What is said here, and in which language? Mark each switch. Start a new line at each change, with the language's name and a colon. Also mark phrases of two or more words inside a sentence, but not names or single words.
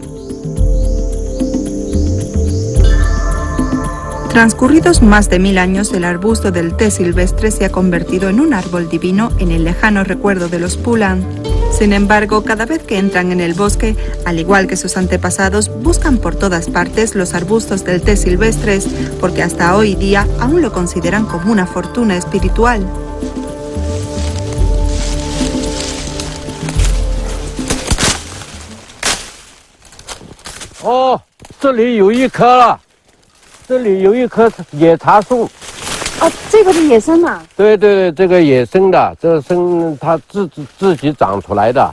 Spanish: Transcurridos más de 1000 años, el arbusto del té silvestre se ha convertido en un árbol divino en el lejano recuerdo de los Pulang. Sin embargo, cada vez que entran en el bosque, al igual que sus antepasados, buscan por todas partes los arbustos del té silvestres, porque hasta hoy día aún lo consideran como una fortuna espiritual.
Chinese: Oh, 这里有一棵了。这里有一棵野茶树。哦，这个是野生的。对对对，这个野生的，这生它自己长出来的。